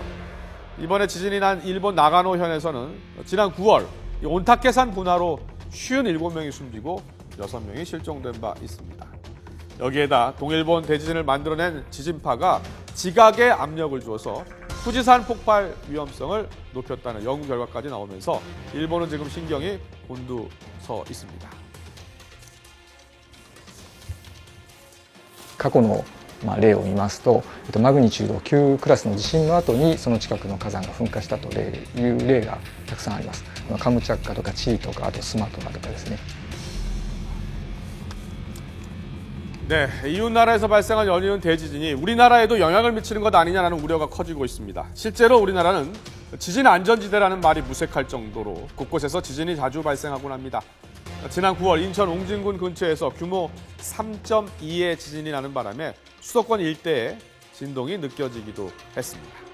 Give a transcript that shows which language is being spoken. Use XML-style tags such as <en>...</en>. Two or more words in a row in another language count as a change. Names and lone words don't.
<ko>이번에 지진이 난 일본 나가노현에서는 지난 9월 온타케산 분화로 57명이 숨지고 6명이 실종된 바 있습니다. 여기에다 동일본 대지진을 만들어낸 지진파가 지각에 압력을 주어서 후지산 폭발 위험성을 높였다는 연구 결과까지 나오면서 일본은 지금 신경이 곤두서 있습니다.</ko> <ja>過去の例を見ますと、マグニチュード9クラスの地震の後にその近くの火山が噴火したという例がたくさんあります。カムチャッカとかチリとか、あとスマトラとかですね。</ja> <ko>네, 이웃 나라에서 발생한 연이은 대지진이 우리나라에도 영향을 미치는 것 아니냐는 우려가 커지고 있습니다. 실제로 우리나라는 지진 안전지대라는 말이 무색할 정도로 곳곳에서 지진이 자주 발생하곤 합니다. 지난 9월 인천 옹진군 근처에서 규모 3.2의 지진이 나는 바람에 수도권 일대에 진동이 느껴지기도 했습니다.</ko>